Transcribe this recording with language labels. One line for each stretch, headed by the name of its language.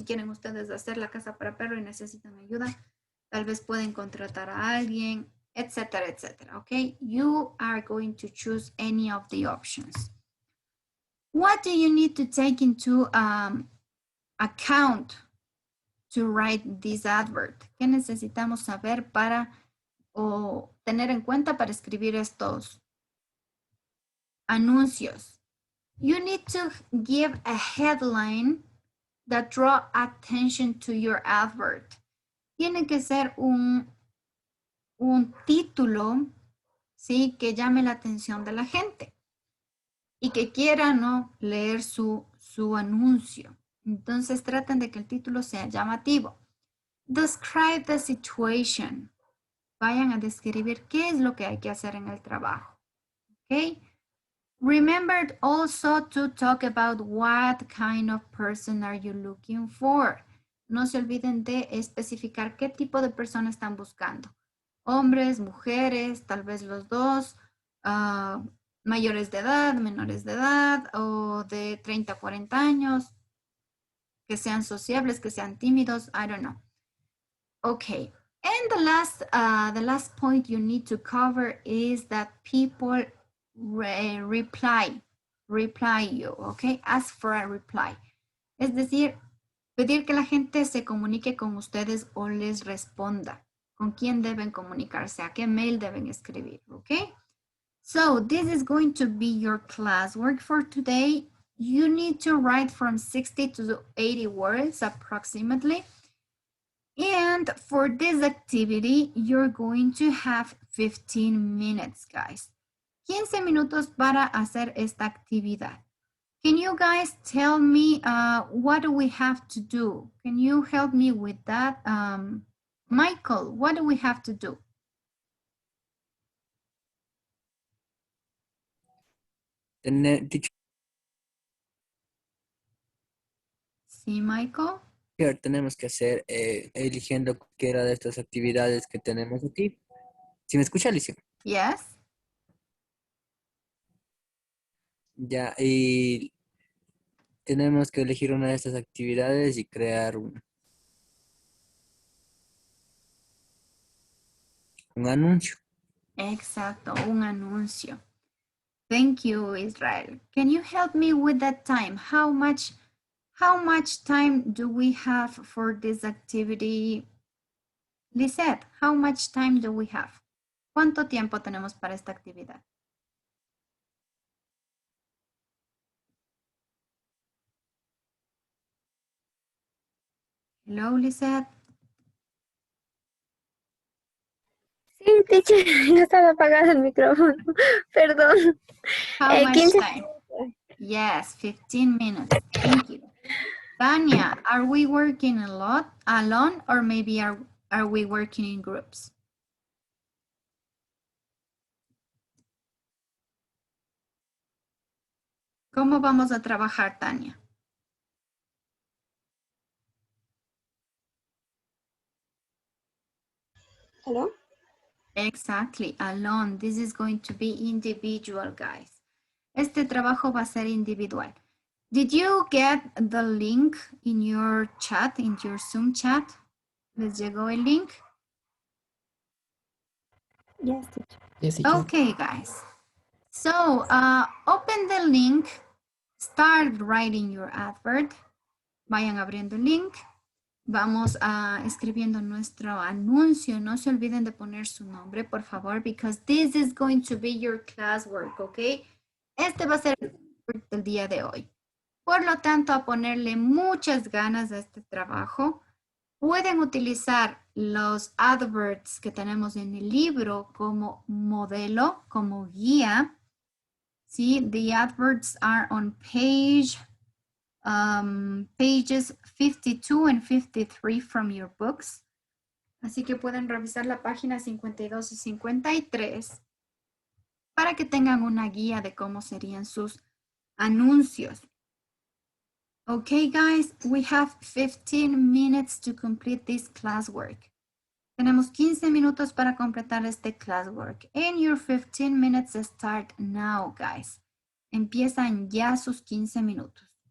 Spanish: Si quieren ustedes hacer la casa para perro y necesitan ayuda, tal vez pueden contratar a alguien, etcétera, etcétera, okay?
English: You are going to choose any of the options. What do you need to take into account to write this advert?
Spanish: ¿Qué necesitamos saber para o tener en cuenta para escribir estos anuncios?
English: You need to give a headline that draw attention to your advert.
Spanish: Tiene que ser un título, ¿sí? Que llame la atención de la gente y que quiera, ¿no? Leer su anuncio. Entonces traten de que el título sea llamativo.
English: Describe the situation.
Spanish: Vayan a describir qué es lo que hay que hacer en el trabajo. ¿Ok?
English: Remember also to talk about what kind of person are you looking for.
Spanish: No se olviden de especificar qué tipo de persona están buscando. Hombres, mujeres, tal vez los dos, mayores de edad, menores de edad o de 30 a 40 años, que sean sociables, que sean tímidos,
English: I don't know. Okay, and the last point you need to cover is that people reply you, okay? Ask for a reply.
Spanish: Es decir, pedir que la gente se comunique con ustedes o les responda. ¿Con quién deben comunicarse? ¿A qué mail deben escribir?
English: Okay? So this is going to be your classwork for today. You need to write from 60 to 80 words approximately. And for this activity, you're going to have 15 minutes, guys.
Spanish: 15 minutos para hacer esta actividad.
English: Can you guys tell me what do we have to do? Can you help me with that? Michael, what do we have to do?
Spanish: Sí, Michael. Tenemos que hacer eligiendo cualquiera de estas actividades que tenemos aquí. ¿Sí me escucha, Alicia?
English: Yes.
Spanish: Ya, y tenemos que elegir una de estas actividades y crear un anuncio. Exacto, un anuncio.
English: Thank you, Israel. Can you help me with that time? How much time do we have for this activity? Lisette, how much time do we have?
Spanish: ¿Cuánto tiempo tenemos para esta actividad?
English: Hello, Lisette.
Spanish: Sí, teacher, ya estaba apagado el micrófono. Perdón.
English: How much 15 time? Yes, 15 minutes. Thank you. Tanya, are we working a lot alone or maybe are we working in groups?
Spanish: ¿Cómo vamos a trabajar, Tania?
English: Hello? Exactly, alone. This is going to be individual, guys.
Spanish: Este trabajo va a ser individual.
English: Did you get the link in your chat, in your Zoom chat?
Spanish: ¿Les llegó el link?
English: Yes, teacher. Yes, teacher. Okay, guys. So, open the link, start writing your advert.
Spanish: Vayan abriendo el link. Vamos a escribiendo nuestro anuncio. No se olviden de poner su nombre, por favor,
English: because this is going to be your classwork, okay?
Spanish: Este va a ser el día de hoy. Por lo tanto, a ponerle muchas ganas a este trabajo, pueden utilizar los adverts que tenemos en el libro como modelo, como guía. ¿Sí?
English: The adverts are on pages 52 and 53 from your books.
Spanish: Así que pueden revisar la página 52 y 53 para que tengan una guía de cómo serían sus anuncios.
English: Okay, guys, we have 15 minutes to complete this classwork.
Spanish: Tenemos 15 minutos para completar este classwork.
English: And your 15 minutes start now, guys.
Spanish: Empiezan ya sus 15 minutos.